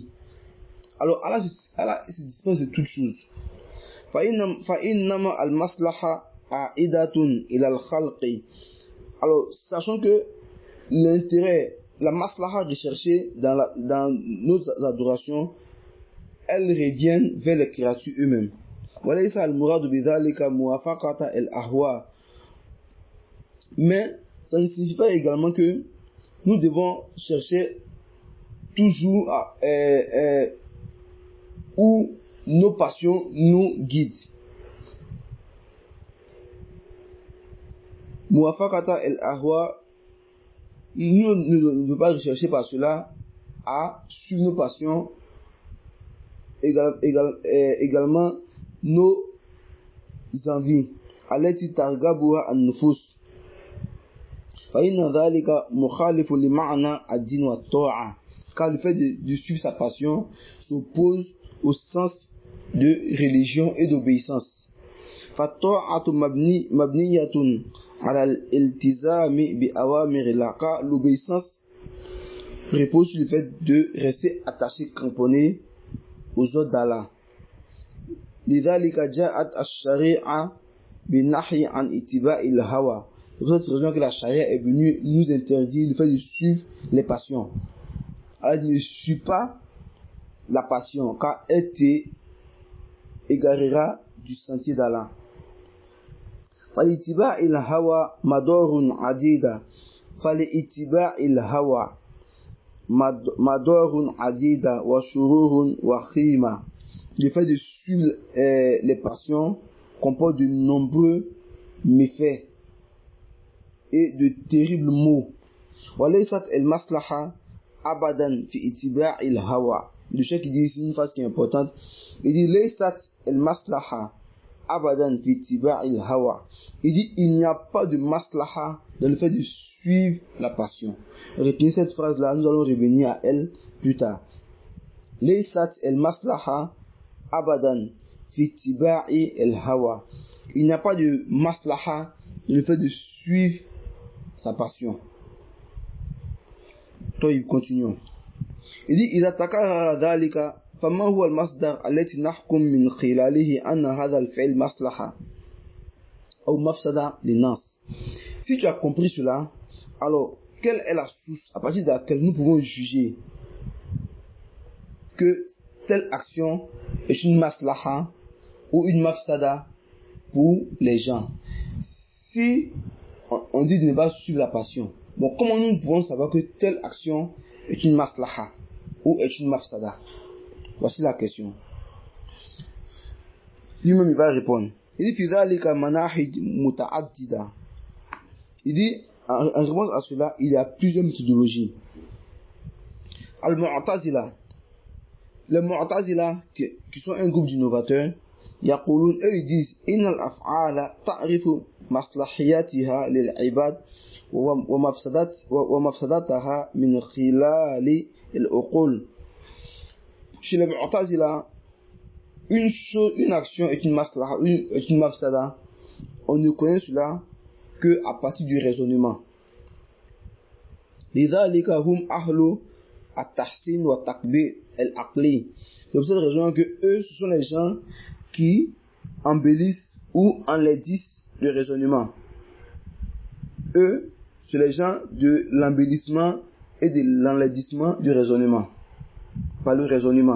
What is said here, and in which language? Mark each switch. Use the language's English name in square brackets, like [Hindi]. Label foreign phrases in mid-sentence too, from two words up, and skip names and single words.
[French] Alors Allah se dispense de toutes choses. [Arabic] فإنما المصلحة عائدة إلى الخلق. [French] Alors sachant que l'intérêt, la maslaha recherchée dans nos adorations, elles reviennent vers les créatures eux-mêmes. [Arabic] وليس المراد بذلك موافقة الأهواء. [French] Mais ça ne signifie pas également que nous devons chercher toujours où nos passions nous guident. [Arabic] موافقة الأهواء, [French] nous ne devons pas rechercher par cela à suivre nos passions, également nos envies. [Arabic] التي ترغبها النفوس. فإن ذلك مخالف لمعنى الدين والطاعة. [French] Car le fait de suivre sa passion s'oppose au sens de religion et d'obéissance. [Arabic] فَالطَّاعَةُ مَبْنِيَّةٌ عَلَى الْإِلْتِزَامِ بِأَوَامِرِ اللَّهِ. [French] Car l'obéissance repose sur le fait de rester attaché, cramponné aux ordres d'Allah. [Arabic] لذلك جاءت الشريعة بالنهي عن اتباع الهوى. [French] C'est pour cette raison que la charia est venue nous interdire le fait de suivre les passions. Elle ne suit pas la passion, car elle t'égarera du sentier d'Allah. [Arabic] فَلِاتِّبَاعِ الْهَوَى مَدَارٌ عَدِيدًا. فَلِاتِّبَاعِ الْهَوَى مَدَارٌ عَدِيدًا وَشُرُورٌ وَخِيمًا. [French] Le fait de suivre les passions comporte de nombreux méfaits et de terribles maux. [Arabic] وَلَيْسَتْ الْمَصْلَحَةُ أبدا في اتباع الهوى. [French] Le chef qui dit ici une phrase qui est importante. Il dit [Arabic] ليست المصلحة أبدا في اتباع الهوى. [French] Il dit il n'y a pas de maslaha dans le fait de suivre la passion. Retenez cette phrase là, nous allons revenir à elle plus tard. [Arabic] ليست المصلحة أبدا في اتباع الهوى. [French] Il n'y a pas de maslaha dans le fait de suivre sa passion. طيب continuons. Il dit [Arabic] إذا تكرر ذلك فما هو المصدر التي نحكم من خلاله أن هذا الفعل مصلحة أو مفسدة للناس. [French] Si tu as compris cela, alors quelle est la source à partir de laquelle nous pouvons juger que telle action est une maslaha ou une mafsada pour les gens? Si on dit de ne pas suivre la passion, bon, comment nous pouvons savoir que telle action est une maslaha ou est une mafsada? Voici la question. Lui-même il va répondre. Il dit [Arabic] في ذلك مناهج متعددة. [French] Il dit en réponse à cela, il y a plusieurs méthodologies. Al-Mu'tazila. Les Mu'tazila qui sont un groupe d'innovateurs, yaqulun, eux ils disent [Arabic] إن الأفعال تعرف مصلحيتها للعباد ومفسدتها من خلال العقول. [French] Chez les Mu'tazila, une action est une maslaha, est une mafsada, on ne connaît cela que à partir du raisonnement. [Arabic] لذلك هم أهل التحسين والتكبير العقلي. [French] C'est pour cette raison que eux, ce sont les gens qui embellissent ou enlaidissent le raisonnement. Eux, c'est les gens de l'embellissement et de l'enlaidissement du raisonnement. Par le raisonnement.